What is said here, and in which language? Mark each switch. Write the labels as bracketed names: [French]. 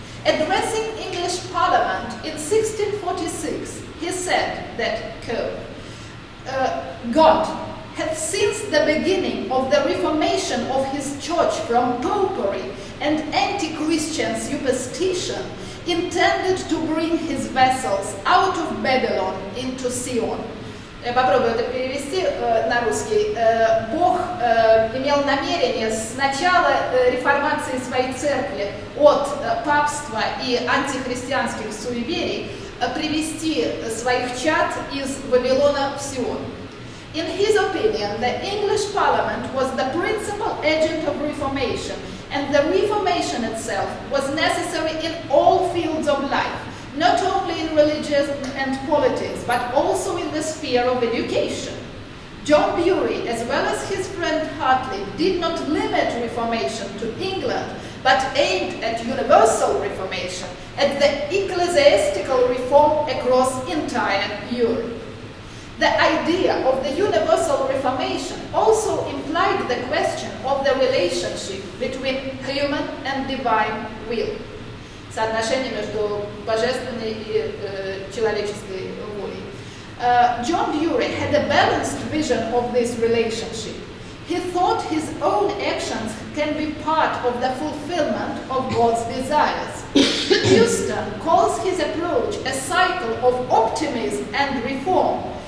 [English] Addressing English Parliament in 1646, he said that, quote, God had since the beginning of the reformation of his church from popery and anti-Christian superstition intended to bring his vessels out of Babylon into Sion. [Russian] Я попробую это перевести на русский. Бог имел намерение с начала реформации своей церкви от папства и антихристианских суеверий привести своих чад из Вавилона в Сион. [English] In his opinion, the English Parliament was the principal agent of reformation, and the reformation itself was necessary in all fields of life, not only in religion and politics, but also in the sphere of education. John Dьюри, as well as his friend Hartley, did not limit reformation to England, but aimed at universal reformation, at the ecclesiastical reform across entire Europe. The idea of the universal reformation also implied the question of the relationship between human and divine will. [Russian] Соотношение между божественной и человеческой волей. [English] John Dьюри had a balanced vision of this relationship. He thought his own actions can be part of the fulfillment of God's desires. Houston calls his approach a cycle of optimism and reform.